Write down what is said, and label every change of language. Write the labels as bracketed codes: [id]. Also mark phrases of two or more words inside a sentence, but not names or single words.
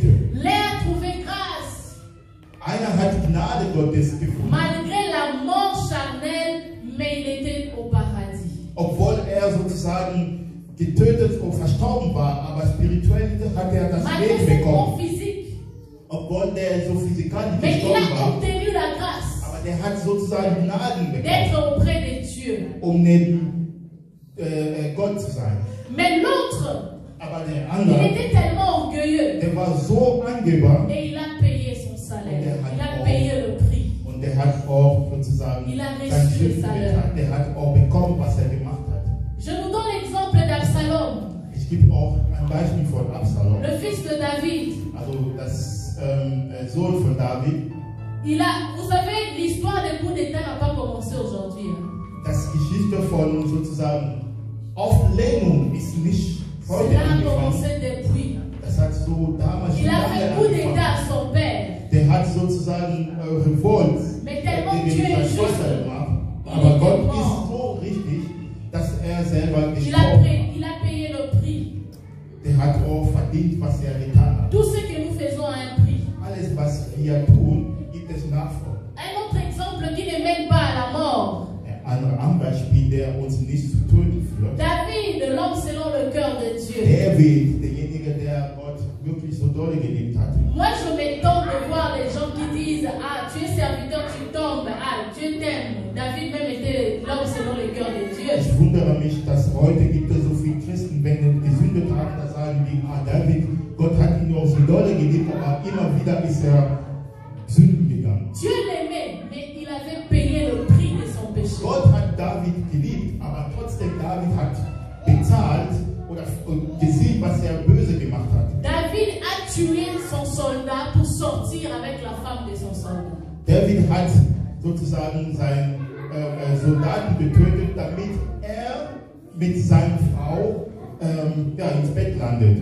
[fr] L'un a trouvé grâce. [de] Einer hat Gnade Gottes gefunden. [fr] Malgré la mort charnelle, mais il était au paradis. [de] Obwohl er sozusagen getötet und verstorben war, aber spirituell hat er das [fr] Malgré [de] Leben [fr] cette mort [de] bekommen. [fr] physique. [de] Obwohl der so physikalisch [fr] Mais il [de] gestorben [fr] a [de] war, [fr] obtenu la grâce [de] aber der hat sozusagen Gnaden bekommen, [fr] d'être auprès de Dieu. [de] neben Gott zu sein. [fr] Mais l'autre, [de] Aber der [fr] il [de] andere, [fr] était tellement orgueilleux [de] der war so Angeber [fr] et il a payé son salaire. Il a payé le prix. [de] und der hat auch sozusagen [fr] Il a reçu [de] sein [fr] le [de] Sünden [fr] salaire. [de] getan. Der hat auch bekommen, was er gemacht hat. [fr] Je vous donne l'exemple d'Absalom, [de] Ich gebe auch ein Beispiel von Absalom, [fr] le fils de David. [de] also das Sohn von David. [fr] Vous savez, l'histoire des coups d'État n'a pas commencé aujourd'hui. [de] Das Geschichte von sozusagen Auflehnung ist nicht heute [fr] Cela a [de] angefangen. [fr] commencé depuis. [de] Das hat so damals schon [fr] Il a fait coup [de] lange [fr] d'État [de] angefangen. [fr] à son père. [de] Der hat sozusagen Revolt [fr] Mais tellement [de] gegen [fr] Dieu [de] seinen [fr] est [de] Vater [fr] juste, [de] gemacht. [fr] il [de] Aber [fr] était [de] Gott [fr] mort. [de] ist so richtig, dass er selber [fr] Il [de] gestorben hat. [fr] il a payé le prix. [de] Der hat auch verdient, was er getan hat. [fr] Tout ce que nous faisons a un prix. [de] Alles, was wir tun, gibt es Nachfolge. [fr] Un autre exemple qui ne mène pas à la mort. [de] Ein anderer Beispiel, der uns nicht zu töten führt. [fr] David, l'homme selon le cœur de Dieu. [de] David, derjenige, der Gott wirklich so doll geliebt hat. [fr] Moi, je m'étonne de voir les gens qui disent: ah, tu es serviteur, tu tombes, ah, Dieu t'aime. David même était l'homme selon le cœur de Dieu. [de] Ich wundere mich, dass heute gibt es so viele Christen, wenn sie gesündet haben, da sagen die, David, Gott hat ihn auch so doll geliebt, aber immer wieder ist er Sünden gegangen. [fr] Dieu l'aimait, mais il avait payé le prix de son péché. [de] Gott hat David geliebt, aber trotzdem David hat bezahlt oder gesehen, was er böse gemacht hat. [fr] David a tué son soldat pour sortir avec la femme de son soldat. [de] David hat sozusagen seinen Soldaten getötet, damit er mit seiner Frau ins Bett landet.